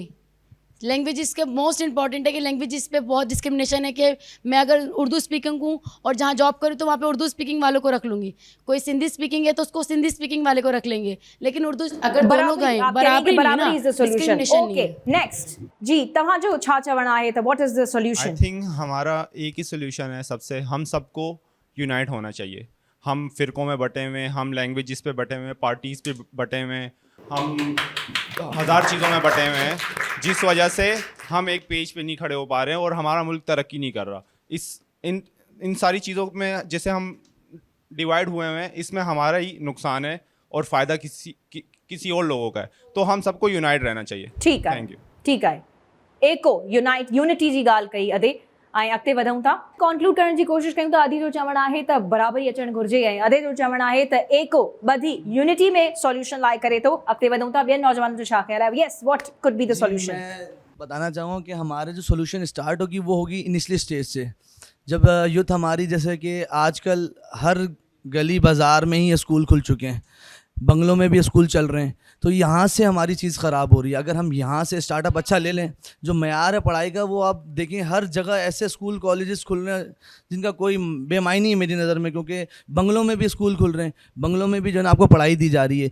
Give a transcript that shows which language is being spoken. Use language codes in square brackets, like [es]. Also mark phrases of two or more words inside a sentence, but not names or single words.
[ur] لینگویجز کے [en] most important [ur] ہے کہ لینگویجز پہ بہت ڈسکریمینیشن ہے کہ میں اگر اردو اسپیکنگ ہوں اور جہاں جاب کروں تو وہاں پہ اردو اسپیکنگ والوں کو رکھ لوں گی، کوئی سندھی اسپیکنگ ہے تو اس کو سندھی اسپیکنگ والے کو رکھ لیں گے، لیکن اردو اگر دونوں گئے برابری [en] is the solution. OK, next [sd] जी, तव्हां जो छा चवणु आहे त [en] what is the solution? I think [ur] ہمارا ایک ہی سولوشن ہے سب سے، ہم سب کو یونائٹ ہونا چاہیے. ہم فرقوں میں بٹے ہوئے، ہم لینگویجز پہ بٹے ہوئے، پارٹیز پہ بٹے ہوئے، ہم ہزار چیزوں میں بٹے ہوئے ہیں، جس وجہ سے ہم ایک پیج پہ نہیں کھڑے ہو پا رہے ہیں اور ہمارا ملک ترقی نہیں کر رہا. ان ساری چیزوں میں جیسے ہم ڈیوائڈ ہوئے ہیں، اس میں ہمارا ہی نقصان ہے اور فائدہ کسی اور لوگوں کا ہے. تو ہم سب کو یونائٹ رہنا چاہیے. ٹھیک ہے, [en] Thank you. [ur] ٹھیک ہے, [sd] एको यूनाइट यूनिटी जी ॻाल्हि कई अदे ऐं अॻिते वधूं था। कॉन्क्लूड करण जी कोशिशि कयूं त अदी जो चवणु आहे त बराबरी अचणु घुरिजे ऐं अदे जो चवणु आहे त एको ॿधी यूनिटी में सॉल्यूशन लाइ करे थो। अॻिते वधूं था, ॿियनि नौजवाननि जो छा ख़्याल आहे? [en] Yes, what could be the solution? [ur] میں بتانا چاہوں گا کہ ہمارے جو سولوشن اسٹارٹ ہوگی وہ ہوگی [en] initially stage [ur] سے. جب یوتھ ہماری، جیسے کہ آج کل ہر گلی بازار میں ہی اسکول کھل چکے ہیں، بنگلوں میں بھی اسکول چل رہے ہیں، تو یہاں سے ہماری چیز خراب ہو رہی ہے. اگر ہم یہاں سے اسٹارٹ اپ اچھا لے لیں، جو معیار ہے پڑھائی کا وہ آپ دیکھیں ہر جگہ ایسے [en] school colleges [ur] کھل رہے ہیں جن کا کوئی بے معنی ہے میری نظر میں، کیونکہ بنگلوں میں بھی اسکول کھل رہے ہیں، بنگلوں میں بھی جو ہے نا آپ کو پڑھائی دی جا رہی ہے.